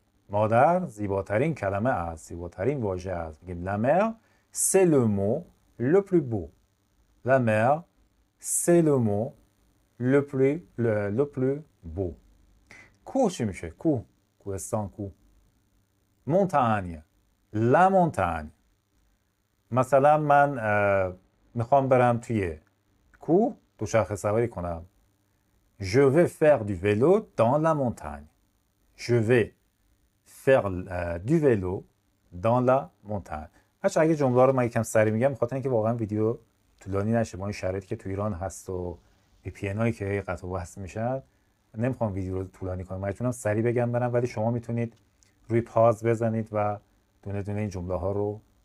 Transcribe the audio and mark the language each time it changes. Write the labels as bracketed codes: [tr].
[fa] مادر زیباترین کلمه است، زیباترین واژه است. [fr] میگیم la mère c'est le mot le plus beau. la mère c'est le mot le plus beau. [fa] کوه چی میشه؟ کوهستان. کوه montagne. [fr] la montagne. [fa] مثلا من میخوام برم توی کوه دوچرخه سواری کنم. [fr] je vais faire du vélo dans la montagne. je vais faire du vélo dans la montagne. [fa] بچه اگه جمله رو من یکم سریع میگم بخاطر اینکه واقعا ویدیو طولانی نشه با این شرایطی که تو ایران هست و VPN هایی که قطع و وصل میشن، نمیخوام ویدیو رو طولانی کنم، مجبورم سریع بگم برم. ولی شما میتونید روی پاز بزنید و دونه دونه این جمله ها رو